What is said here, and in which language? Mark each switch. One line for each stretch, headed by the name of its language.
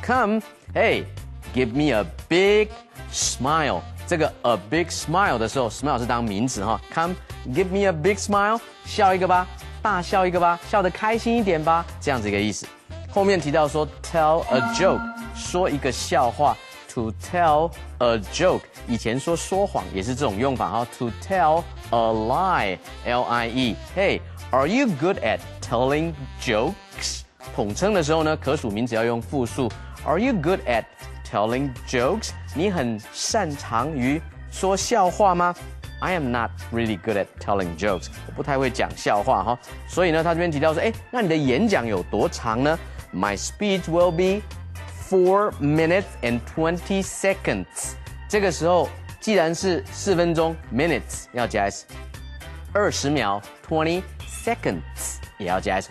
English: Come, hey, give me a big smile.
Chinese: 这个
English: a big smile
Chinese: 的时候 ，smile 是当名词哈。
English: Come, give me a big smile.
Chinese: 笑一个吧，大笑一个吧，笑得开心一点吧，这样子一个意思。后面提到说
English: tell a joke，
Chinese: 说一个笑话。
English: To tell a joke，
Chinese: 以前说谎也是这种用法哈。
English: To tell a lie， L-I-E。Hey, are you good at telling jokes？
Chinese: 统称的时候呢，可数名词要用复数。
English: Are you good at telling jokes？
Chinese: 你很擅长于说笑话吗？
English: I am not really good at telling jokes。
Chinese: 我不太会讲笑话哈。所以呢，他这边提到说，那你的演讲有多长呢？
English: My speech will be 4 minutes and 20 seconds。
Chinese: 这个时候，既然是4分钟 minutes 要加 s， 20秒 20 seconds 也要加 s。